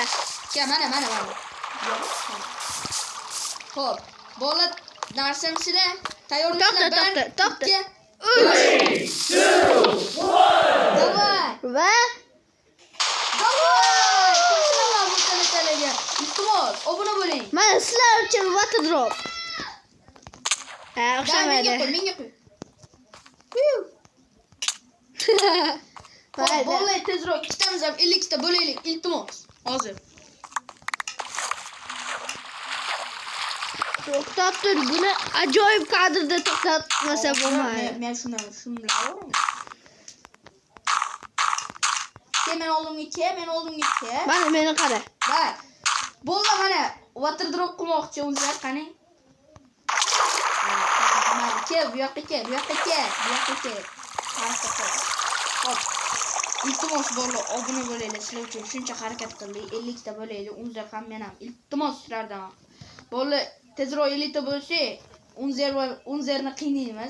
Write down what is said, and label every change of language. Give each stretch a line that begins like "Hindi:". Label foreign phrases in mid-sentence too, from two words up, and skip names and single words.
Uzbek: Mana. Xo'p, bola narsamsizlar. Tayyormisizlar? To'xta. 3 2 1. Davay. Va Qo'shilaman bu talaga. Iltimos, obuna bo'ling. mana sizlar uchun
English: water drop.
Uzbek: O'xshamaydi. Menga qo'y. Bola tezroq ikkitamiz ham 50 ta bo'laylik. Iltimos. Hozir. To'xtab tur, buni ajoyib kadrda to'xtatmasa bo'lmaydi. Men shunday olaman. Men oldimga ke. Mana meni qara. Bak. Bo'ldi mana
English: water drop
Uzbek: qilmoqchi o'zlar qani? Ke, bu yoqqa ke. Hop. Iltimos bola, obuna bo'laylik. Sizlar uchun shuncha harakat qildik. 50 ta bo'laylik. O'zlar ham men ham. Iltimos sizlardan. Bola tezroq 50 ta bo'lsa, Unzerni qiynaymiz.